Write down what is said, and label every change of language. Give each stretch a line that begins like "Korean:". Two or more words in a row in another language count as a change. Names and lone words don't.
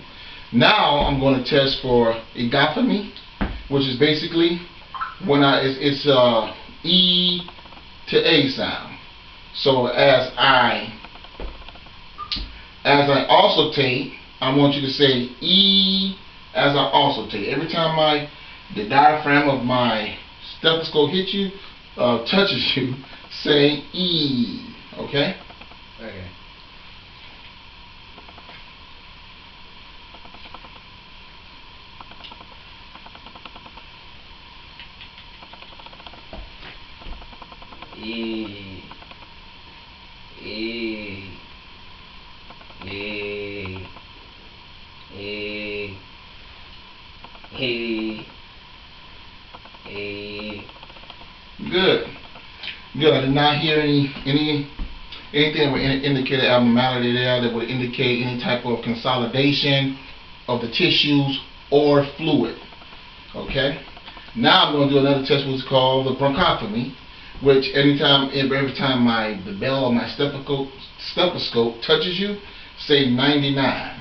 English: Now I'm going to test for egophony, which is basically when it's E to A sound. So as I auscultate, I want you to say E as I auscultate. Every time the diaphragm of my stethoscope hits you, touches you, say E. Okay? Okay. E. E. E. E. E. E. Good. Good. I did not hear anything that would indicate an abnormality there, that would indicate any type of consolidation of the tissues or fluid. Okay. Now I'm going to do another test, which is called the bronchotomy, which every time the bell of my stethoscope touches you, say 99.